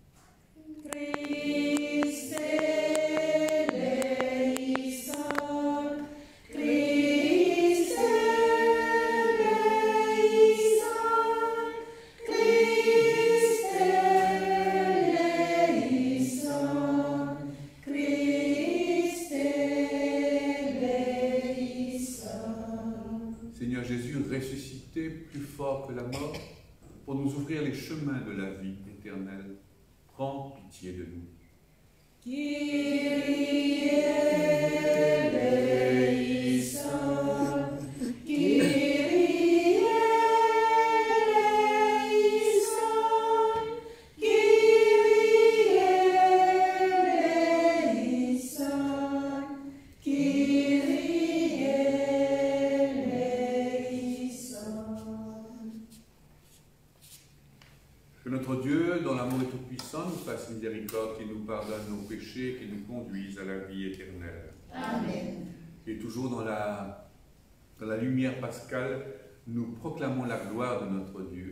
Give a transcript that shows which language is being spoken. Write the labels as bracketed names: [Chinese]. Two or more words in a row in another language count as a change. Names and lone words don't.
[Greek] Χριστὲ ἐλέησον, Χριστὲ ἐλέησον, Χριστὲ ἐλέησον, Χριστὲ ἐλέησον. [French] Seigneur Jésus, ressuscité plus fort que la mort, pour nous ouvrir les chemins de la vie éternelle, prends pitié de nous. [Greek] Κύριε ἐλέησον, Κύριε ἐλέησον, Κύριε ἐλέησον, Κύριε ἐλέησον. [French] Que notre Dieu, dont l'amour est tout-puissant, nous fasse miséricorde, qui nous pardonne nos péchés, qui nous conduise à la vie éternelle. Amen. Et toujours dans la lumière pascale, nous proclamons la gloire de notre Dieu.